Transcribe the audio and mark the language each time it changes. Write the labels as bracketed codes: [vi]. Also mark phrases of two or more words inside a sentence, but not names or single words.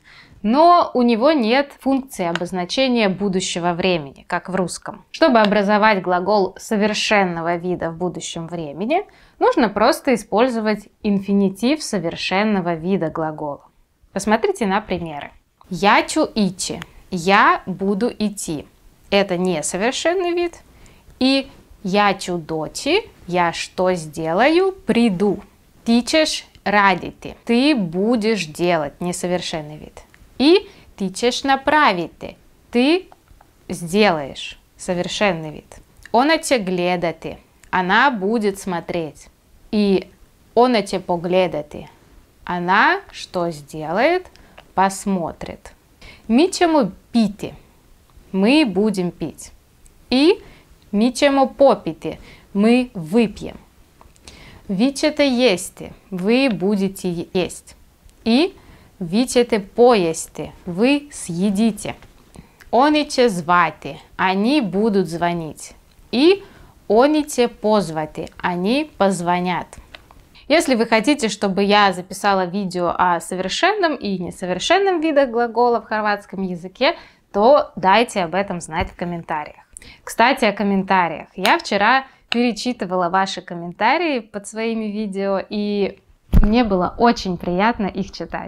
[ru] Но у него нет функции обозначения будущего времени, как в русском. Чтобы образовать глагол совершенного вида в будущем времени, нужно просто использовать инфинитив совершенного вида глагола. Посмотрите на примеры. [hr] Ja ću ići. [ru] Я буду идти. Это несовершенный вид. [hr] I ja ću doći. [ru] Я что сделаю? Приду. [hr] Ti ćeš raditi. [ru] Ты будешь делать. Несовершенный вид. И [hr] ti ćeš napraviti. [ru] Ты сделаешь. Совершенный вид. [hr] Ona će gledati. [ru] Она будет смотреть. [hr] I ona će pogledati. [ru] Она что сделает? Посмотрит. [hr] Mi ćemo piti. [ru] Мы будем пить. И [hr] mi ćemo popiti. [ru] Мы выпьем. [hr] Vi ćete jesti. [ru] Вы будете есть. И [hr] vi ćete pojesti. [ru] Вы съедите. [hr] Oni će zvati. [ru] Они будут звонить. И [hr] oni će pozvati. [ru] Они позвонят. Если вы хотите, чтобы я записала видео о совершенном и несовершенном видах глагола в хорватском языке, то дайте об этом знать в комментариях. Кстати, о комментариях. Я вчера перечитывала ваши комментарии под своими видео, и мне было очень приятно их читать.